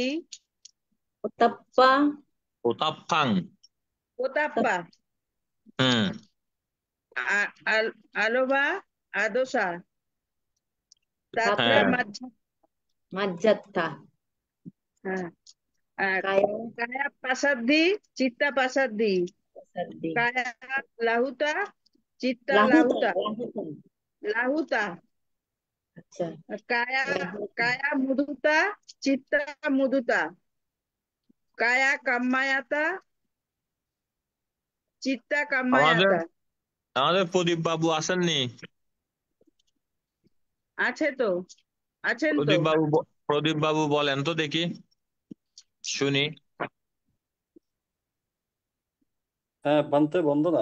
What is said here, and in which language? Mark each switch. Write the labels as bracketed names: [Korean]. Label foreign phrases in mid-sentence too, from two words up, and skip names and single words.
[Pali] উত্তাপ্পা উতাপ্পাং ওতাপ্পা হুম আলোভা আদোসা তাত্রা [Bangla] হ্যাঁ [Pali] মাজ্জাত্তা [Bangla] হ্যাঁ [Pali] কায়া কায়া পাসাদ্দি চিত্তা পাসাদ্দি সাদ্দি কায়া লাহুতা চিত্তা লাহুতা লাহুতা লাহুতা [Bangla] আচ্ছা [Pali] কায়া লাহুতা কায়া মুদুতা চিত্তা মুদুতা কায়া কাম্মায়াতা চিত্তা [Bangla] আমাদের [Pali] কাম্মায়াতা। [Bangla] আমাদের প্রদীপ বাবু আসেননি? আছেন তো। প্রদীপ বাবু বলেন তো দেখি, শুনি। হ্যাঁ বানতে বন্ধনা,